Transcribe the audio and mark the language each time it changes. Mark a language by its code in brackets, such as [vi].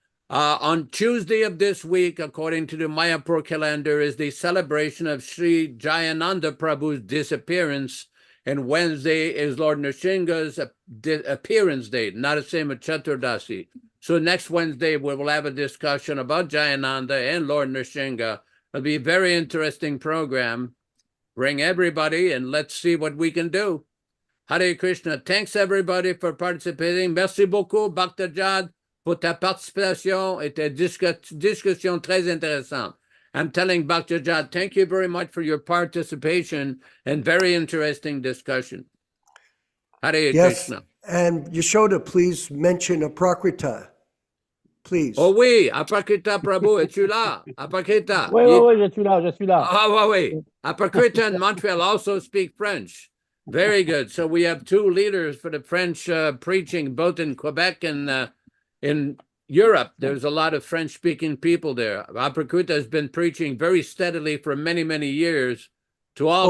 [en] On Tuesday of this week, according to the Mayapur calendar, is the celebration of Sri Jayananda Prabhu's disappearance, and Wednesday is Lord Nrsimha's appearance date, not the same as Chaturdasi. So next Wednesday, we will have a discussion about Jayananda and Lord Nrsimha. It'll be a very interesting program. Bring everybody and let's see what we can do. Hare Krishna. Thanks everybody for participating. [fr] Merci beaucoup, Bhaktajad, pour ta participation et ta discussion très intéressante. [en] I'm telling Bhaktajad, thank you very much for your participation and very interesting discussion. Hare Krishna. And Yasoda, please mention Aprakrita. Please. [fr] Oh oui, Aprakrita Prabhu, es-tu là? Aprakrita. Oui, je suis là. Ah oui. [en] Aprakrita and Montreal also speak French. Very good. So we have two leaders for the French preaching, both in Quebec and in Europe. There's a lot of French-speaking people there. Aprakrita has been preaching very steadily for many, many years to all